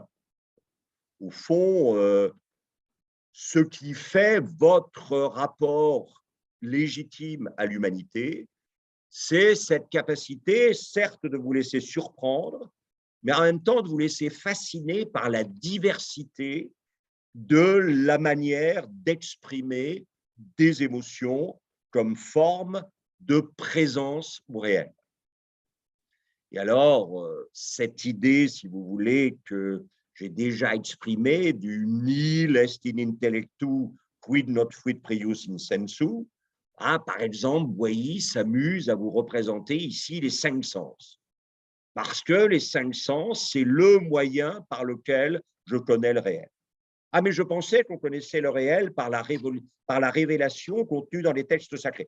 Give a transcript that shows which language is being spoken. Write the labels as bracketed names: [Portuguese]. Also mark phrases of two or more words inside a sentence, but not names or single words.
[French] Au fond, ce qui fait votre rapport légitime à l'humanité, c'est cette capacité, certes, de vous laisser surprendre, mais en même temps de vous laisser fasciner par la diversité de la manière d'exprimer des émotions comme forme de présence au réel. Et alors, cette idée, si vous voulez, que j'ai déjà exprimée du [Latin] nihil est in intellectu quid not fuit prius in sensu, [French] par exemple, Boilly s'amuse à vous représenter ici les 5 sens. Parce que les 5 sens, c'est le moyen par lequel je connais le réel. Ah, mais je pensais qu'on connaissait le réel par la révélation contenue dans les textes sacrés.